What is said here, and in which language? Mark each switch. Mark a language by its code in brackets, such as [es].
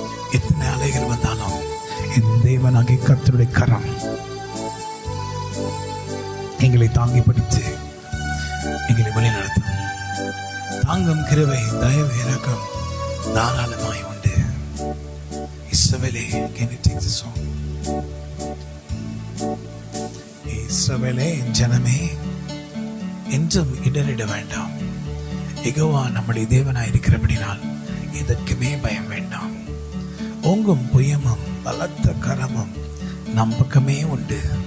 [ta] எத்தனை அலைகள் வந்தாலும் என் தேவனாகிய கர்த்தருடைய கரம் எங்களை தாங்கி பிடித்து எங்களை வழிநடத்தும். தாங்கும் கிருபை, தயவு, இரக்கம் தாராளமாய் உண்டு. [en] இஸ்ரவேலே, can you take this song? [ta] இஸ்ரவேலே என் ஜனமே என்றும் இடறிட வேண்டாம். யெகோவா நம்முடைய தேவனாய் இருக்கிறபடினால் எதற்குமே பயம் வேண்டாம். ஓங்கும் புயமும் பலத்த கரமும் நம் பக்கமே உண்டு.